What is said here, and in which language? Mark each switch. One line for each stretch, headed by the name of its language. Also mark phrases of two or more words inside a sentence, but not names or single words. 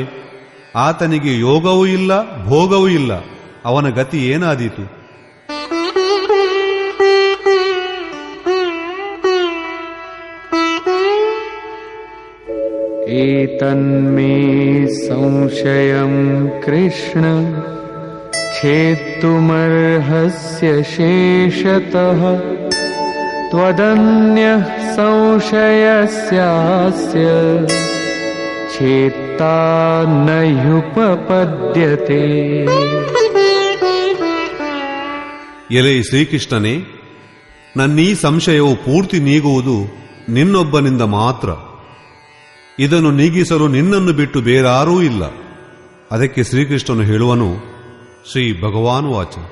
Kannada: ಆತನಿಗೆ ಯೋಗವೂ ಇಲ್ಲ, ಭೋಗವೂ ಇಲ್ಲ. ಅವನ ಗತಿ ಏನಾದೀತು?
Sanskrit: ಏತನ್ಮೇ ಸಂಶಯಂ ಕೃಷ್ಣ छेत्तुमर्हस्य शेषतः त्वदन्यः संशयस्यास्य छेत्ता न ह्युपपद्यते.
Kannada: ಎಲೆ ಶ್ರೀಕೃಷ್ಣನೇ, ನನ್ನೀ ಸಂಶಯವು ಪೂರ್ತಿ ನೀಗುವುದು ನಿನ್ನೊಬ್ಬನಿಂದ ಮಾತ್ರ. ಇದನ್ನು ನೀಗಿಸಲು ನಿನ್ನನ್ನು ಬಿಟ್ಟು ಬೇರಾರೂ ಇಲ್ಲ. ಅದಕ್ಕೆ ಶ್ರೀಕೃಷ್ಣನು ಹೇಳುವನು,
Sanskrit: ಶ್ರೀ ಭಗವಾನುವಾಚ.